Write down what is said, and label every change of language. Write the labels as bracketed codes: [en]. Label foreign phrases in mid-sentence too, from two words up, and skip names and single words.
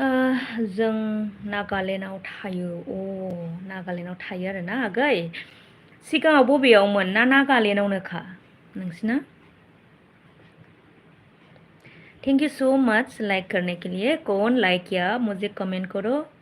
[brx] जों नागालेण्डआव थायो नागालेण्डआव थायो आरोना आगै सिगाङाव बबेयावमोन ना नागालेण्डआवनोखा नोंसिना [en] thank you so much [hi] लाइक करने के लिए कौन लाइक किया मुझे कमेंट करो